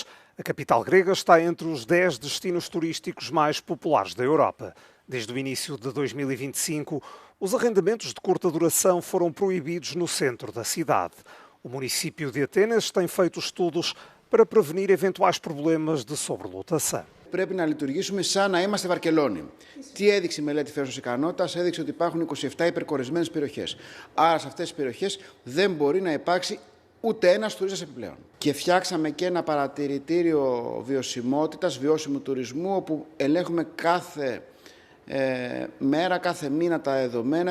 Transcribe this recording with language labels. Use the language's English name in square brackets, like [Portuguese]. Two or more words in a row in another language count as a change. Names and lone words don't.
[Portuguese] A capital grega está entre os 10 destinos turísticos mais populares da Europa. Desde o início de 2025, os arrendamentos de curta duração foram proibidos no centro da cidade. O município de Atenas tem feito estudos para prevenir eventuais problemas de sobrelotação. [Greek] Πρέπει να λειτουργήσουμε σαν να είμαστε Βαρκελόνη. Τι έδειξε η μελέτη φέρους ικανότητας? Έδειξε ότι υπάρχουν 27 υπερκορεσμένες περιοχές. Άρα σε αυτές τις περιοχές δεν μπορεί να υπάρξει ούτε ένας τουρίστας επιπλέον. Και φτιάξαμε και ένα παρατηρητήριο βιωσιμότητας, βιώσιμου τουρισμού, όπου ελέγχουμε κάθε μέρα, κάθε μήνα τα δεδομένα.